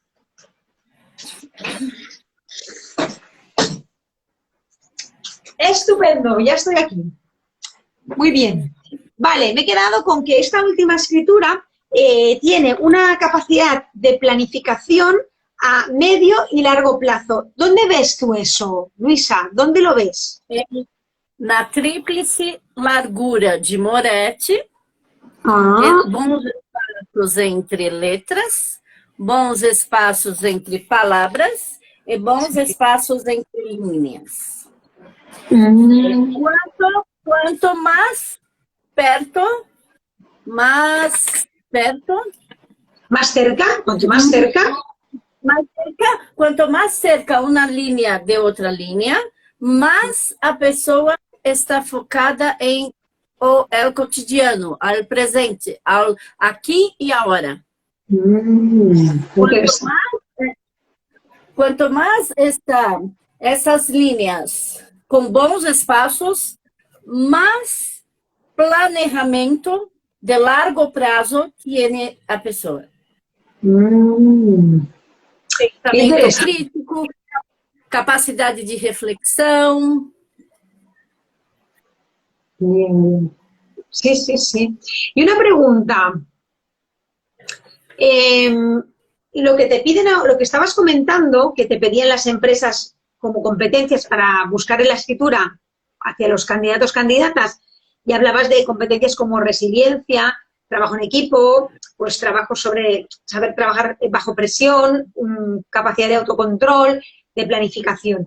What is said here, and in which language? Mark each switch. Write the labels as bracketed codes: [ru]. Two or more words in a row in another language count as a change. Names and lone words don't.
[es] Estupendo, ya estoy aquí. Muy bien. Vale, me he quedado con que esta última escritura tiene una capacidad de planificación a medio y largo plazo. ¿Dónde ves tú eso, Luisa? ¿Dónde lo ves? [pt] Na tríplice largura de Moretti, bons espaços entre letras, bons espaços entre palavras e bons espaços entre linhas. Quanto mais perto, [es] ¿Más cerca? ¿Cuanto más cerca? [pt] Quanto mais cerca uma linha de outra linha, mais a pessoa está focada em [es] el cotidiano, al presente, al [pt] aqui e agora. Quanto mais essas linhas com bons espaços, mais planejamento de largo prazo tem a pessoa. Pensamento crítico, capacidade de reflexão. [es] Bien. Sí, sí, sí. Y una pregunta. Lo que te piden, lo que estabas comentando, que te pedían las empresas como competencias para buscar en la escritura hacia los candidatos, candidatas, y hablabas de competencias como resiliencia, trabajo en equipo, pues trabajo sobre saber trabajar bajo presión, capacidad de autocontrol, de planificación.